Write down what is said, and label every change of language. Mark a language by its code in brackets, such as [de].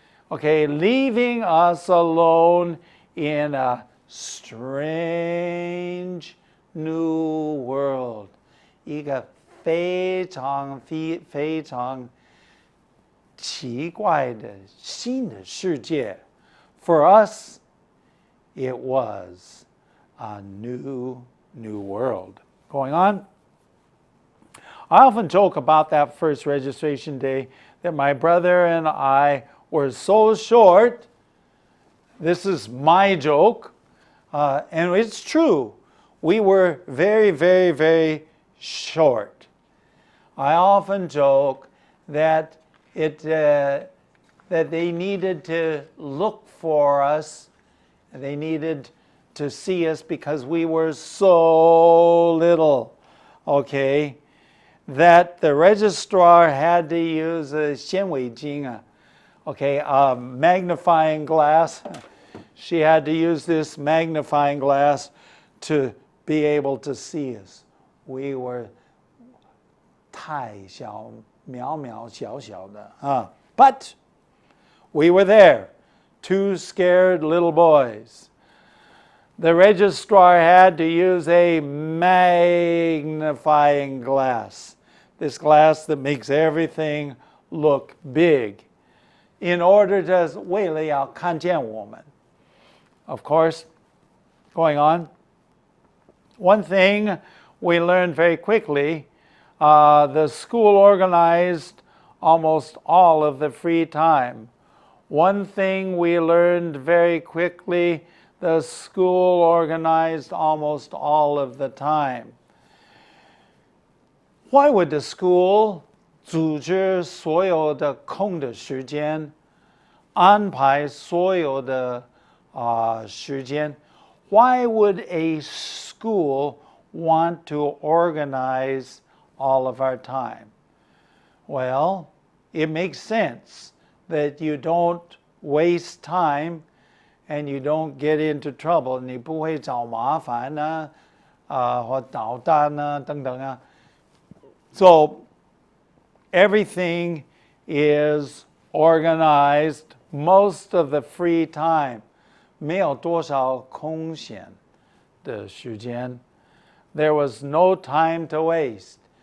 [en] Okay, leaving us alone in a strange new world. [zh] 一个非常奇怪的新的世界. [en] For us, it was a new world. Going on. I often joke about that first registration day that my brother and I were so short. This is my joke, and it's true. We were very, very, very short. I often joke that that they needed to look for us. They needed to see us because we were so little. Okay, that the registrar had to use a 显微镜. Okay, a magnifying glass. She had to use this magnifying glass to be able to see us. We were [zh] 太小, 渺渺小小的. [en] But we were there, 2 scared little boys. the registrar had to use a magnifying glass, this glass that makes everything look big, in order to [zh] 为了要看见我们. [en] Of course, going on, one thing we learned very quickly, the school organized almost all of the free time. One thing we learned very quickly, the school organized almost all of the time. Why would the school [zh] 组织所有的空的时间，安排所有的时间? [en] Why would a school want to organize all of our time? Well, it makes sense that you don't waste time and you don't get into trouble. [zh] 你不会找麻烦呢，或捣蛋呢，等等啊。 [en] So everything is organized most of the free time. [zh] 没有多少空闲的时间. [en] There was no time to waste.